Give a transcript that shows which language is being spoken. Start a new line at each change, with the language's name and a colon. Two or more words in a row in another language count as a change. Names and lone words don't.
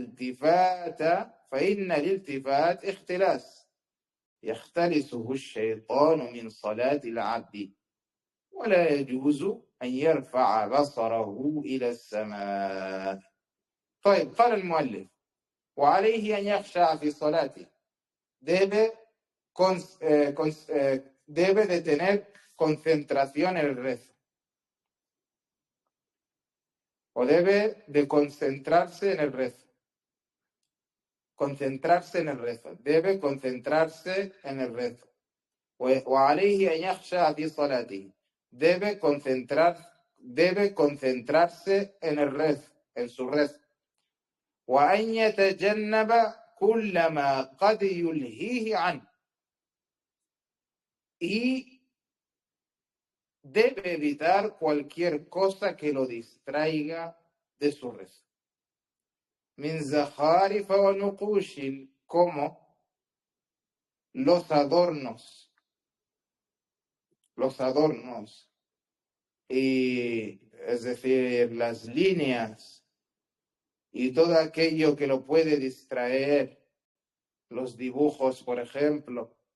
Arabic: الالتفات اختلاس يختلسه الشيطان من صلاة العبد ولا يجوز أن يرفع بصره إلى السماء. طيب قال المؤلف وعليه أن يخشع في صلاته,
Spanish: debe de tener concentración en el rezo, o debe de concentrarse en el rezo. Concentrarse en el rezo, debe concentrarse en el rezo.
Arabic: وعليه أن يخشع في صلاته,
Spanish: debe concentrarse en el rezo, en su rezo.
Arabic: وأن يتجنب كل ما قد يلهيه عنه,
Spanish: y debe evitar cualquier cosa que lo distraiga de su rezo.
Arabic: من زخارف ونقوش,
Spanish: como los adornos, y, es decir, las líneas y todo aquello que lo puede distraer, los dibujos, por ejemplo.